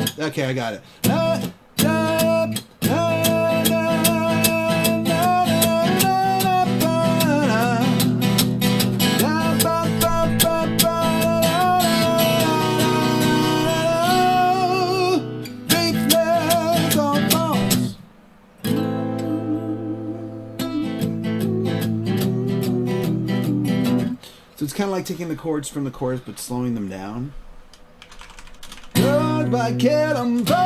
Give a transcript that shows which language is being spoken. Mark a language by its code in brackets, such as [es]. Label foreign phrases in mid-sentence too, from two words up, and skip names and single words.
[en] Okay, I got it. Na, na, na, na, na, na, na, na, na, ba, ba, ba, ba, faithless or false. So it's kind of like taking the chords from the chorus but slowing them down. Goodbye, Cannonball.